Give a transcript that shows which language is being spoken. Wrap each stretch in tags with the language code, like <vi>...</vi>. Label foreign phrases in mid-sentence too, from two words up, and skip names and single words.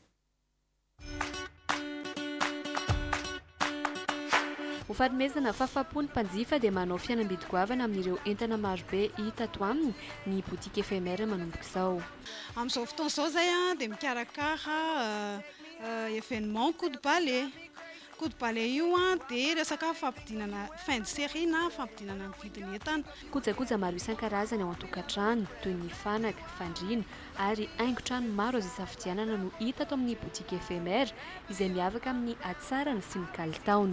<mg>Ho fanomezana fafapony mpanjifa dia manao fihenam-bidy-goavana amin'ireo entana marobe hita ato aminy ny</mg> <fr>boutique éphémère</fr> <mg>manomboka izao. Amin'izao fotoana izao zay dia mikarakara</mg> <fr>événement coup de balai. Coup de balai</fr> <mg>io dia resaka fampidinana</mg> <fr>fin de série</fr> <mg>na fampidinana ny vidiny entana. Kojakoja maro isan-karazany ao an-tokantrano toy ny fanaka, fandriana ary haingon-trano maro azo isafidianana no hita ato amin'ny</mg> <fr>boutique éphémère</fr> <mg>izay miavaka amin'ny hatsarany sy ny kalitaony.</mg>